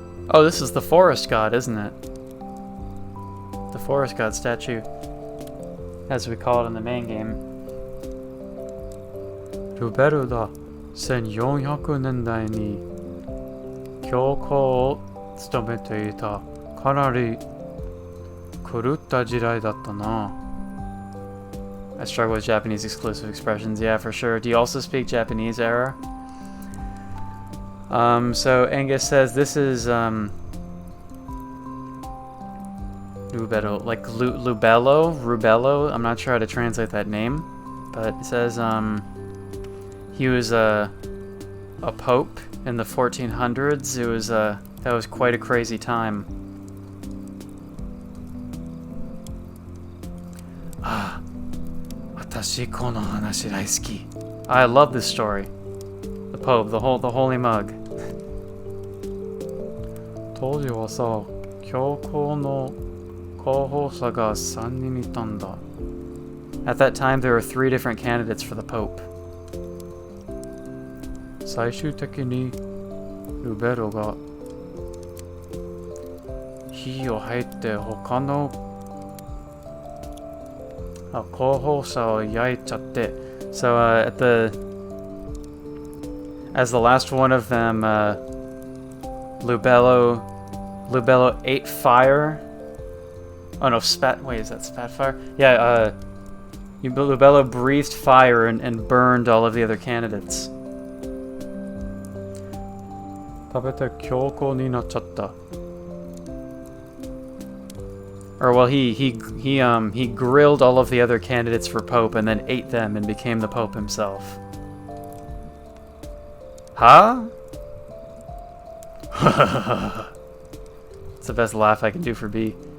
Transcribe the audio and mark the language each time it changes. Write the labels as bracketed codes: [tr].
[en] Oh, this is the forest god, isn't it? The forest god statue, as we call it in the main game. [ja] ルベルが1400年代に教皇を務めていたかなり狂った時代だったな。 [en] I struggle with Japanese exclusive expressions, yeah, for sure. Do you also speak Japanese, Era? So Angus says this is Rubello, like Rubello. I'm not sure how to translate that name, but it says he was a pope in the 1400s. It was that was quite a crazy time. [ja] Ah, watashi kono hanashi daisuki. [en] I love this story. The Pope, the holy mug. [ja] 当時はさ、教皇の候補者が3人いたんだ。 [en] At that time, there were 3 different candidates for the Pope. [ja] 最終的にルベロが火を吐いて他の候補者を焼いちゃって。 [en] So as the last one of them, Lubello ate fire. Oh no, wait, is that spat fire? Yeah, Lubello breathed fire and burned all of the other candidates. [ja] 食べて強硬になっちゃった. [en] Or well, he grilled all of the other candidates for Pope and then ate them and became the Pope himself. Huh? It's the best laugh I can do for B.